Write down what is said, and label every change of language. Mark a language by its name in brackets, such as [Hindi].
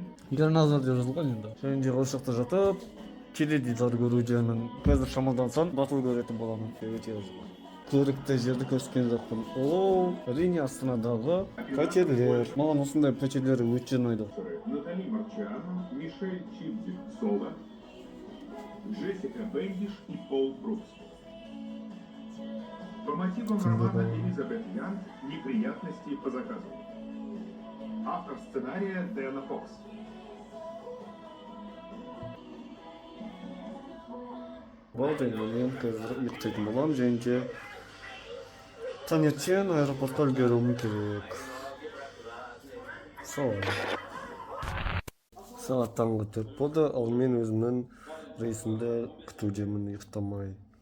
[Kazakh] Герназар деп жазылған енді. Және де осы жақта жатып, теледидар көрудемін. Қазір шамалдан соң батыл көретін боламын. Өте көрікті жерді көрсеткен жоқпын. Ол әрине Астанадағы пәтерлер. Маған осындай пәтерлер өте ұнайды. [Russian] Натали Марчиано, Мишель Чипзик-Соло, Джессика Бендиш и Пол Брукс. По мотивам романа Элизабет Янг «Неприятности по заказу». Автор сценария Дэна Фокс. [Kazakh] Болды, мен қазір ұйықтайтын боламын, және де таңертең аэропортқа үлгеруім керек. Сағат таңғы 4 болды, ал мен өзімнің рейсімді күтудемін, ұйықтамай.